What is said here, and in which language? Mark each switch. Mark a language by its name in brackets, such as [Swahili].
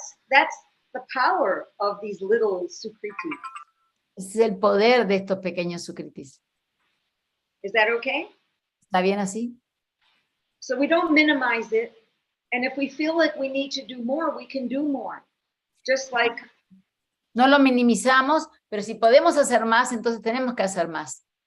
[English] That's the power of these little sukritis. [Spanish] ese es el poder de estos pequeños sukritis. [English] Is that okay? [Spanish] ¿Está bien así? [English] So we don't minimize it, and if we feel like we need to do more, we can do more. Just like [Spanish] No lo minimizamos, pero si podemos hacer más, entonces tenemos que hacer más.